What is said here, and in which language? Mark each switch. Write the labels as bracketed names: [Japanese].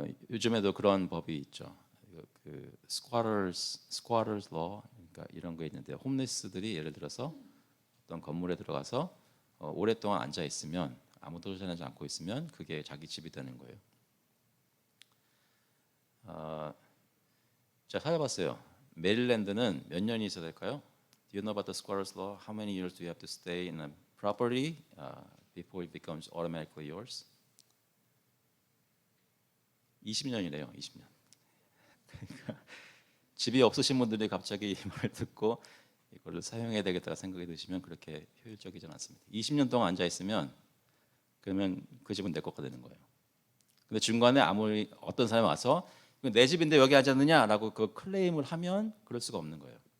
[Korean] 요즘에도 그런 법이 있죠. 그 squatters law 그러니까 이런 게 있는데 홈리스들이 예를 들어서 어떤 건물에 들어가서 오랫동안 앉아 있으면 아무도 추천하지 않고 있으면 그게 자기 집이 되는 거예요. 자 찾아봤어요. 메릴랜드는 몇 년이 있어야 될까요? [English] Do you know about the squatters law? How many years do you have to stay in a property before it becomes automatically yours? [Korean] 20년이래요. 20년. 그러니까 집이 없으신 분들이 갑자기 이 말을 듣고 이거를 사용해야 되겠다 생각이 드시면 그렇게 효율적이지 않습니다. 20년 동안 앉아 있으면 그러면 그 집은 내 거가 되는 거예요. 근데 중간에 아무리 어떤 사람이 와서 내 집인데 여기 앉았느냐라고 그 클레임을 하면 그럴 수가 없는 거예요.